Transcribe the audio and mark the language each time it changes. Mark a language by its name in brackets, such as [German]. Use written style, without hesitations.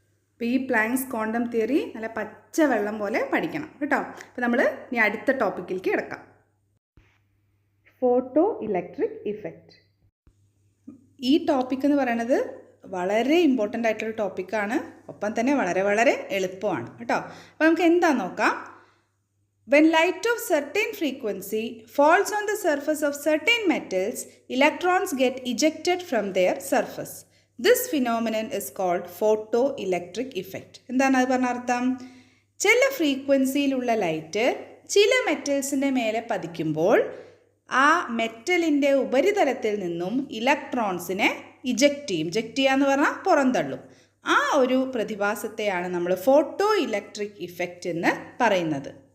[Malayalam] അപ്പോൾ ഈ planks quantum theory നല്ല പച്ച വെള്ളം പോലെ പഠിക്കണം കേട്ടോ. അപ്പോൾ നമ്മൾ ഇനി അടുത്ത ടോപ്പിക്കിലേക്ക് കിടക്കാം. Photo electric effect. ഈ ടോപ്പിക് എന്ന് പറയുന്നത് വളരെ ഇമ്പോർട്ടൻ്റ് ആയിട്ടുള്ള ടോപ്പിക്കാണ്, ഒപ്പം തന്നെ വളരെ വളരെ എളുപ്പമാണ് കേട്ടോ. അപ്പോൾ നമുക്ക് എന്താ നോക്കാം. [English] When light of certain frequency falls on the surface of certain metals, electrons get ejected from their surface. This phenomenon is called photoelectric effect. [Malayalam] എന്താണ് അത് പറഞ്ഞ അർത്ഥം? ചില ഫ്രീക്വൻസിയിലുള്ള ലൈറ്റ് ചില മെറ്റൽസിൻ്റെ മേലെ പതിക്കുമ്പോൾ ആ മെറ്റലിൻ്റെ ഉപരിതലത്തിൽ നിന്നും ഇലക്ട്രോൺസിനെ ഇജക്റ്റ് ചെയ്യും. ഇജക്റ്റ് ചെയ്യുക എന്ന് പറഞ്ഞാൽ പുറന്തള്ളും. ആ ഒരു പ്രതിഭാസത്തെയാണ് നമ്മൾ ഫോട്ടോ ഇലക്ട്രിക് ഇഫക്റ്റ് എന്ന് പറയുന്നത്.